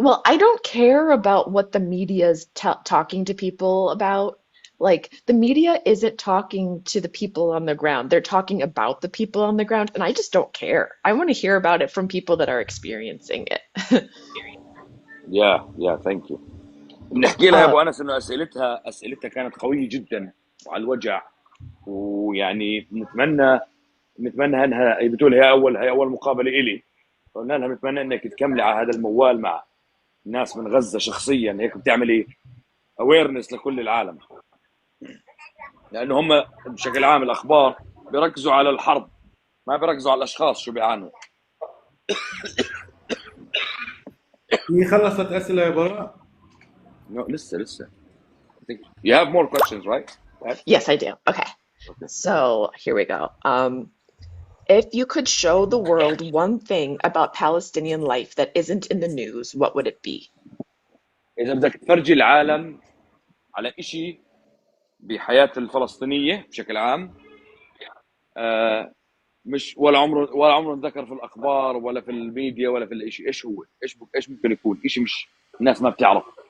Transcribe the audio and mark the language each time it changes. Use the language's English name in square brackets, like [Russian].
[English] Well, I don't care about what the media is t talking to people about. Like, the media isn't talking to the people on the ground. They're talking about the people on the ground, and I just don't care. I want to hear about it from people that are experiencing it. Yeah, yeah, thank you. [Arabic] بنحكي لها يا Uh, ابو انس انه اسئلتها كانت قويه جدا وعلى الوجع، ويعني نتمنى انها هي بتقول هي اول مقابله الي، قلنا لها بنتمنى انك تكملي على هذا الموال مع الناس من غزه شخصيا، هيك بتعملي اويرنس لكل العالم، لانه هم بشكل عام الاخبار بيركزوا على الحرب، ما بيركزوا على الاشخاص شو بيعانوا. هي خلصت أسئلة يا براء؟ No, لسه. [English] I think you have more questions, right? yes, I do. Okay. Okay. So, here we go. If you could show the world one thing about Palestinian life that isn't in the news, what would it be? [Arabic] اذا بدك تفرجي العالم على إشي بحياة الفلسطينية بشكل عام، مش ولا عمره انذكر في الأخبار ولا في الميديا ولا في الإشي، إيش هو؟ إيش ممكن يكون؟ إشي مش الناس ما بتعرف.